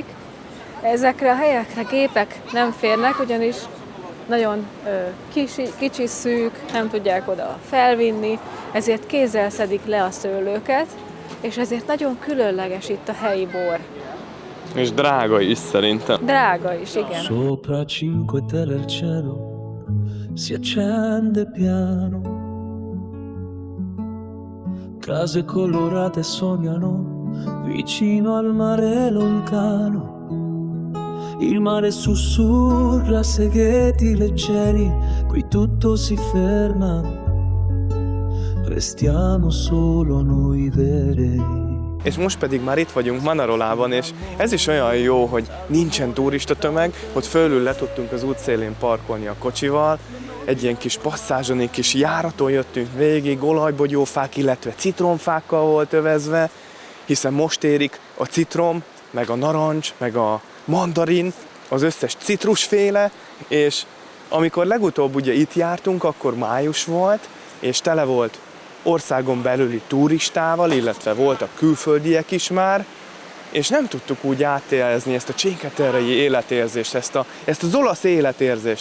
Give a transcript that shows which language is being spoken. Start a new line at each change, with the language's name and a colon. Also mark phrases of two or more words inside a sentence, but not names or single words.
Hungarian: Ezekre a helyekre gépek nem férnek, ugyanis nagyon kicsi, szűk, nem tudják oda felvinni, ezért kézzel szedik le a szőlőket, és ezért nagyon különleges itt a helyi bor. És drága is szerintem. Drága is, igen.
Italian: Sopra Cinque Terre il cielo si accende piano, case colorate sognano vicino al mare lontano. Il mare sussurra segreti leggeri, qui tutto si ferma, restiamo solo noi veri.
Hungarian: És most pedig már itt vagyunk Manarolában, és ez is olyan jó, hogy nincsen turista tömeg, hogy fölül le tudtunk az útszélén parkolni a kocsival, egy ilyen kis passzázson, egy kis járaton jöttünk végig, olajbogyófák, illetve citromfákkal volt övezve, hiszen most érik a citrom, meg a narancs, meg a mandarin, az összes citrusféle, és amikor legutóbb ugye itt jártunk, akkor május volt, és tele volt országon belüli turistával, illetve voltak külföldiek is már, és nem tudtuk úgy átélni ezt a Cinque Terre-i életérzést, ezt az olasz életérzést.